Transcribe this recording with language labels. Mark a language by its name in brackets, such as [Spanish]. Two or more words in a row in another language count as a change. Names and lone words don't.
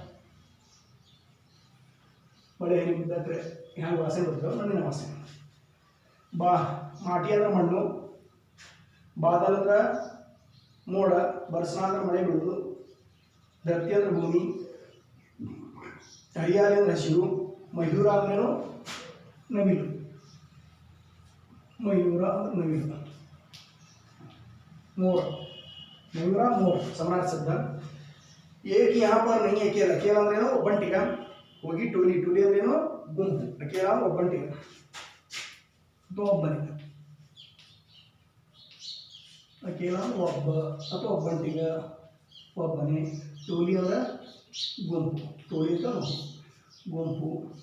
[Kannada] ಮಳೆ ಹನಿ ಬಿದ್ದರೆ ಹ್ಯಾಂಗೆ ವಾಸನೆ ಬರ್ತವೆ ಮಣ್ಣಿನ ವಾಸನೆ ಮಾಟಿ ಅಂದ್ರೆ ಮಣ್ಣು ಬಾದಲ್ ಅಂದ್ರೆ ಮೋಡ ಬರ್ಸನ ಅಂದ್ರೆ ಮಳೆ ಬೀಳೋದು ಧರ್ತಿ ಅಂದ್ರೆ ಭೂಮಿ ಹರಿಯಾಲಿ ಅಂದ್ರೆ ಹಸಿರು ಮಯೂರ ಅಂದ್ರೇನು ನವಿಲು [Hindi] मयूरा नवीन मोर मयूरा मोर समानार्थी शब्द एक यहाँ पर नहीं है अकेला अकेला [Kannada] अंद्रेनो ಒಬ್ಬಂಟಿಗ ಹೋಗಿ ಟೋಲಿ ಟೋಲಿ ಅಂದ್ರೇನು ಗುಂಪು ಅಕೇಲ ಅಂದ್ರೆ ಒಬ್ಬಂಟಿಗ ಒಬ್ಬನಿಗ ಅಕೇಲ ಅಂದ್ರೆ ಒಬ್ಬ ಅಥವಾ ಒಬ್ಬಂಟಿಗ ಒಬ್ಬನೇ ಟೋಲಿ ಅಂದ್ರೆ ಗುಂಪು ಟೋಲಿ ಅಂತ ಗುಂಪು